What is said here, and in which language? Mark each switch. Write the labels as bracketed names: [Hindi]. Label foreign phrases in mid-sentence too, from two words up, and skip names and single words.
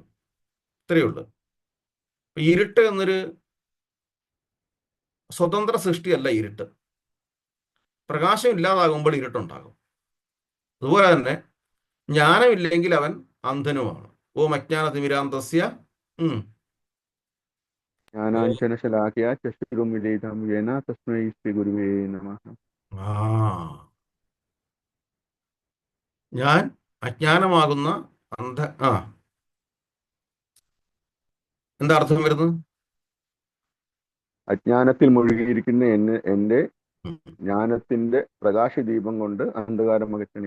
[Malayalam] ഇത്രയേ ഉള്ളൂ. ഇരുട്ട് എന്നൊരു സ്വതന്ത്ര സൃഷ്ടിയല്ല ഇരുട്ട്. പ്രകാശം ഇല്ലാതാകുമ്പോൾ ഇരുട്ടുണ്ടാകും. അതുപോലെ തന്നെ ജ്ഞാനമില്ലെങ്കിൽ അവൻ അന്ധനുമാണ്. [Sanskrit] ഓം അജ്ഞാനതിമിരാന്തസ്യ ज्ञानाञ्जनशलाकया चक्षुरुन्मीलितं येन तस्मै श्रीगुरुवे नमः. [Malayalam] ഞാൻ അജ്ഞാനമാകുന്ന എന്താ അർത്ഥം വരുന്നത്? അജ്ഞാനത്തിൽ മുഴുകിയിരിക്കുന്ന എന്റെ ജ്ഞാനത്തിന്റെ പ്രകാശദീപം കൊണ്ട് അന്ധകാരം അകറ്റണേ.